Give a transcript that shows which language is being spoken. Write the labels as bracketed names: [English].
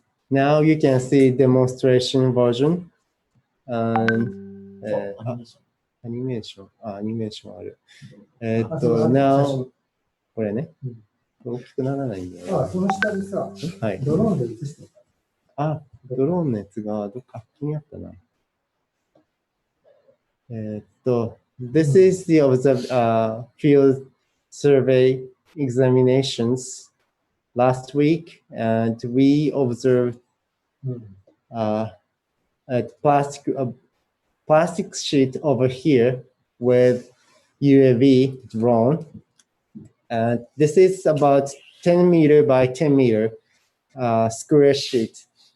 [English] now you can see demonstration version and アニメーション。 [Japanese] アニメーションある。now これね。大きくならないんだよね。あ、その下でさ、はい。ドローンで映してた。あ、ドローンのやつがどっか気にあったな。 [English] This is the field survey examinations last week, and we observed a plastic sheet over here with UAV drone, and this is about 10 meter by 10 meter square sheet.